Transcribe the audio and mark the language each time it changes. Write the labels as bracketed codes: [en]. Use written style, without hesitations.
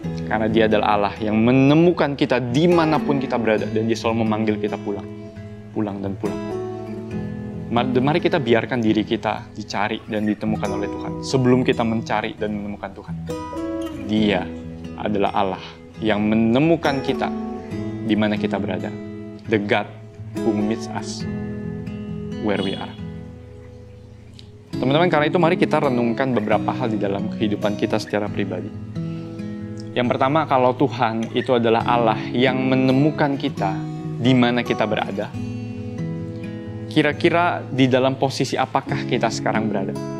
[id] Karena Dia adalah Allah yang menemukan kita dimanapun kita berada, dan Dia selalu memanggil kita pulang. Pulang dan pulang. Mari kita biarkan diri kita dicari dan ditemukan oleh Tuhan sebelum kita mencari dan menemukan Tuhan. Dia adalah Allah yang menemukan kita di mana kita berada. [en] The God who meets us where we are. [id] Teman-teman, karena itu mari kita renungkan beberapa hal di dalam kehidupan kita secara pribadi. Yang pertama, kalau Tuhan itu adalah Allah yang menemukan kita di mana kita berada, kira-kira di dalam posisi apakah kita sekarang berada?